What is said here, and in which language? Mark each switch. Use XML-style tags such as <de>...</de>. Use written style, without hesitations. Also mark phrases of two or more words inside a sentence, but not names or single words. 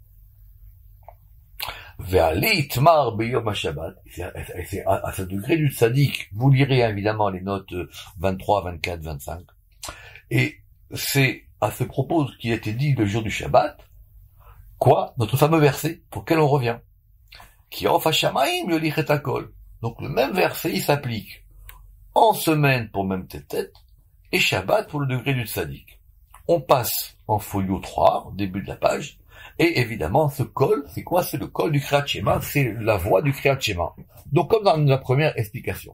<he>ועליה נאמר ביום השבת,</he> <fr>c'est à ce degré du Tzadik. Vous lirez évidemment les notes 23, 24, 25. Et c'est à ce propos qu'il a été dit le jour du Shabbat, quoi? Notre fameux verset, pour lequel on revient.</fr> <he>כי עוף השמים יוליך את הקול.</he> <fr>Donc le même verset, il s'applique en semaine pour même tête, et Shabbat pour le degré du Tzadik. On passe en folio 3, au début de la page, et évidemment, ce kol, c'est quoi? C'est le kol du Kriyat Shema, c'est la voix du Kriyat Shema. Donc comme dans la première explication.</fr>